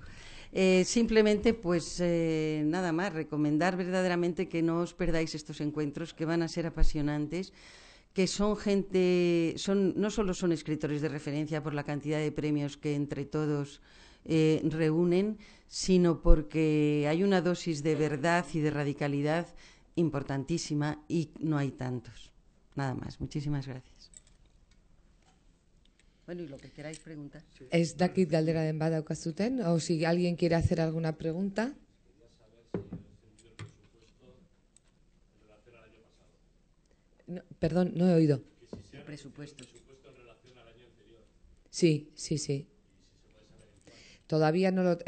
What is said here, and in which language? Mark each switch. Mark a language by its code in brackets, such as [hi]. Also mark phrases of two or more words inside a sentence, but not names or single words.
[es] Simplemente, pues nada más, recomendar verdaderamente que no os perdáis estos encuentros, que van a ser apasionantes, que son gente, no solo son escritores de referencia por la cantidad de premios que entre todos reúnen, sino porque hay una dosis de verdad y de radicalidad importantísima y no hay tantos. Nada más, muchísimas gracias. Bueno, y lo que queráis preguntar. [eu] Ez dakit galdera den badaukazuten, [es] o si alguien quiere hacer alguna pregunta. No, perdón, no he oído. El presupuesto. Sí, sí, sí. Todavía no lo...